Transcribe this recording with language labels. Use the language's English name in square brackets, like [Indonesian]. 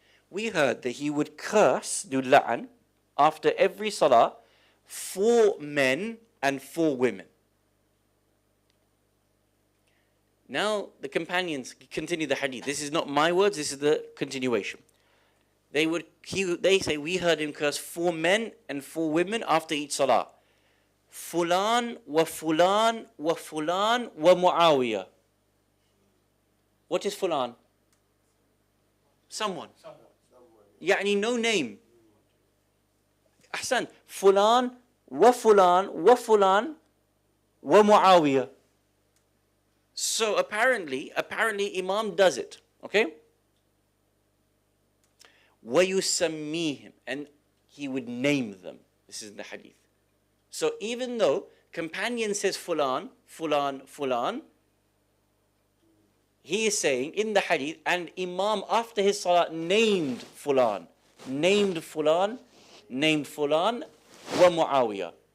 [English] We heard that he would curse, do la'an, after every salah, 4 men and 4 women. Now the companions continue the hadith. This is not my words, this is the continuation. They say, we heard him curse 4 men and 4 women after each salah. [Arabic] Fulan wa fulan wa fulan wa Muawiyah. [English] What is fulan? Someone. Yani no name. Ahsan. [Arabic] Fulan wa fulan wa fulan wa Muawiyah. [English] So apparently Imam does it. Okay? [Arabic] وَيُسَمِّيهِمْ, [English] and he would name them. This is in the hadith. So even though companion says fulan, fulan, fulan, he is saying in the hadith, and Imam after his salah named fulan, named fulan, named fulan, wa Muawiyah.